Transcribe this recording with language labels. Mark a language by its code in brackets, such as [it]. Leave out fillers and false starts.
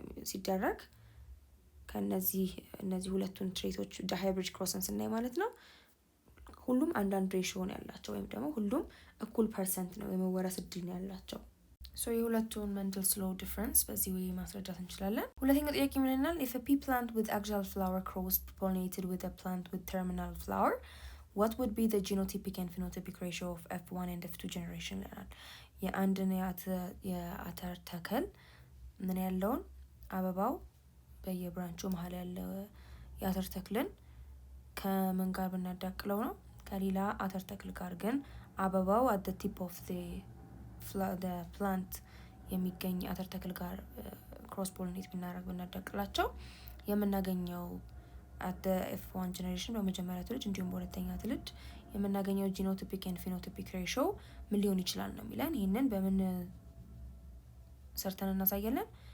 [am] ሲደረግ ከነዚህ ሁለቱን ትሬቶች ሃይብሪድ ክሮስን ስናይ ማለት ነው ሁሉም አንዳንድ ሬሽዮ ነው ያላቸው ወይም ደግሞ ሁሉም እኩል ፐርሰንት ነው የመወረስ እድል ነው ያላቸው። ሶ የሁለቱን መንደልስ ሎው ዲፈረንስ በዚህ ወይ ማስረዳት እንችላለን። ሁለተኛው ጥያቄ ምን ይላል? [en] if a pea plant with axial flower cross pollinated with a plant with terminal flower what would be the genotypic and phenotypic ratio of F1 and F2 generation ይላል። [am] የአንድን የአተር ተክል ምን ያለውን አበባው በየብራንቹ መሀል ያለ የአተር ተክልን ከምን ጋር ብናዳቅለው ነው? ከሌላ አተር ተክል ጋር ግን አበባው [en] at the tip of the plant [am] የሚገኝ አተር ተክል ጋር ክሮስ ፖሊኔት ብናዳቅላቸው የምናገኘው [en] at the F1 generation [am] በመጀመሪያ ትውልድ እንዲሁም በሁለተኛ ትውልድ የምናገኘው ጂኖቲፒክ ኤንድ ፊኖቲፒክ ሬሾ ምን ሊሆን ይችላል ነው የሚለን። ይህንን በምን ሰርተን እናሳያለን?